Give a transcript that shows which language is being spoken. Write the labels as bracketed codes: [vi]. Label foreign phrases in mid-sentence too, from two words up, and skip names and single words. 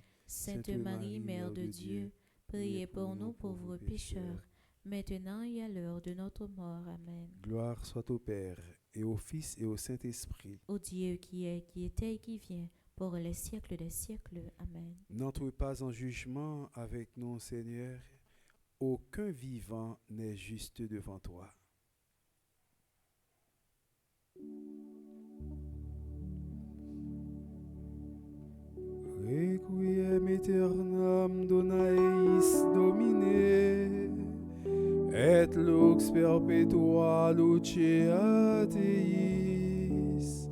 [fr] Sainte Marie, Mère de Dieu, priez pour nous pauvres pécheurs, maintenant et à l'heure de notre mort. Amen. Gloire soit au Père, et au Fils, et au Saint-Esprit. Ô Dieu qui est, qui était et qui vient, pour les siècles des siècles. Amen. N'entre pas en jugement avec nous, Seigneur. Aucun vivant n'est juste devant toi. [la] Requiem aeternam dona eis Domine, et lux perpetua luceat eis.